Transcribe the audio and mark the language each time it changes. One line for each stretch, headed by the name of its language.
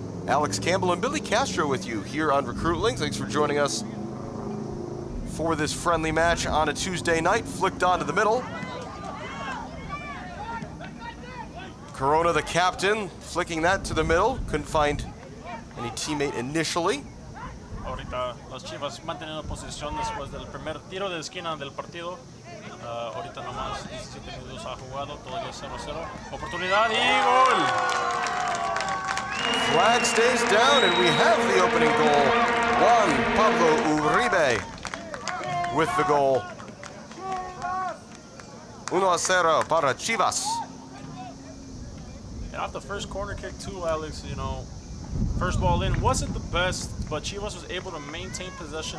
English: Alex Campbell and Billy Castro with you here on Recruitlings. Thanks for joining us for this friendly match on a Tuesday night. Flicked onto the middle. Corona, the captain, flicking that to the middle. Couldn't find any teammate initially.
Spanish: Ahorita las Chivas manteniendo posición después del primer tiro de esquina del partido. Ahorita nomás 17 minutos ha jugado, todavía 0-0. Oportunidad y gol.
English: Flag stays down and we have the opening goal. Juan Pablo Uribe with the goal.
Spanish: 1-0 para Chivas.
English: Yeah, off the first corner kick too, Alex, you know, first ball in wasn't the best, but Chivas was able to maintain possession.